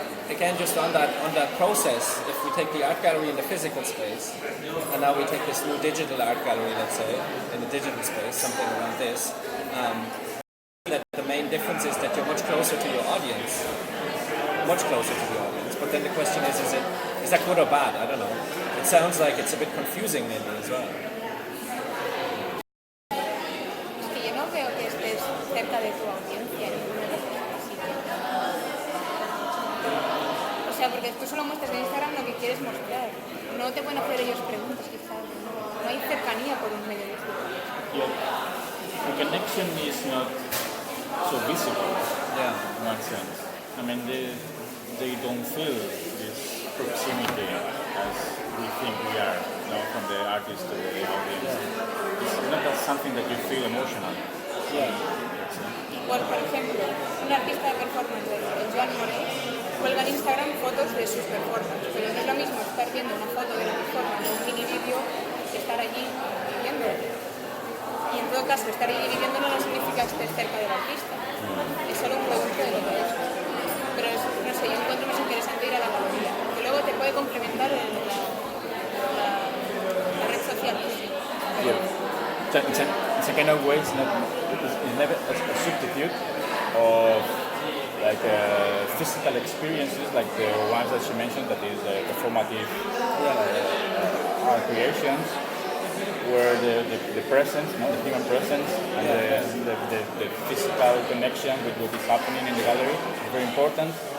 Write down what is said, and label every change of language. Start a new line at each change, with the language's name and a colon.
English: Again, just on that process, if we take the art gallery in the physical space, and now we take this new digital art gallery, let's say, in the digital space, something around this, that the main difference is that you're much closer to your audience, much closer to the audience. But then the question is that good or bad? I don't know. It sounds like it's a bit confusing maybe as well.
Spanish: Es que yo no veo que estés cerca de tu audiencia en ninguna de las cosas así. O sea, porque tú solo muestras en Instagram lo que quieres mostrar. No te pueden hacer ellos preguntas, quizás. No hay cercanía por un medio de este.
English: Yeah. The connection is not so visible. Yeah. In one sense. I mean, they don't feel this proximity as we think we are, from the artist to the audience. It's not that something that you feel emotionally. Yeah.
Spanish: Igual, por ejemplo, un artista de performance, el Joan Morey, cuelga en Instagram fotos de sus performances, pero no es lo mismo estar viendo una foto de la performance o un mini vídeo que estar allí viviendo. Y en todo caso, estar allí viviendo no significa que estés cerca del artista, es solo un producto de lo que es. Pero no sé, yo encuentro más interesante ir a la galería, que luego te puede complementar la red social.
English: It's a kind of way, it's never a substitute of like physical experiences, like the ones that she mentioned, that is performative art creations, where the presence, the human presence, and the physical connection with what is happening in the gallery is very important.